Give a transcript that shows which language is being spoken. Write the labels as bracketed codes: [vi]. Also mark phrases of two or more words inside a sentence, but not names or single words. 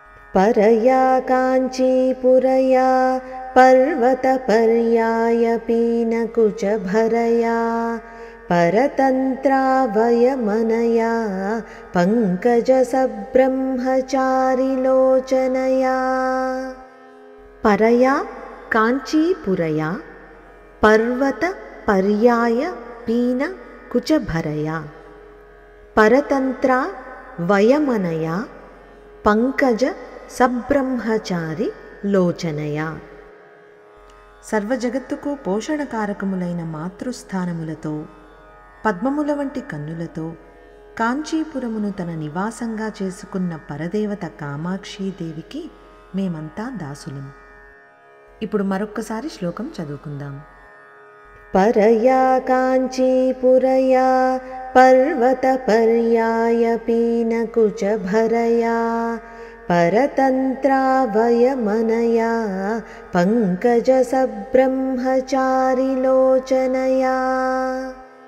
[sa] परया काञ्चीपुरया पर्वतपर्याय पीनकुचभरया परतन्त्रावयमनया पङ्कजसब्रह्मचारिलोचनया। परया काञ्चीपुरया पर्वतपर्याय पीनकुचभरया परतन्त्रा वयमनया పంకజ సబ్రహ్మచారి లోచనయ. [te] సర్వజగత్తుకు పోషణకారకములైన మాతృస్థానములతో పద్మముల వంటి కన్నులతో కాంచీపురమును తన నివాసంగా చేసుకున్న పరదేవత కామాక్షీదేవికి మేమంతా దాసులం. ఇప్పుడు మరొక్కసారి శ్లోకం చదువుకుందాం. [sa] परया काञ्चीपुरया पर्वतपर्याय पीनकुचभरया परतन्त्रावयमनया पङ्कजसब्रह्मचारिलोचनया.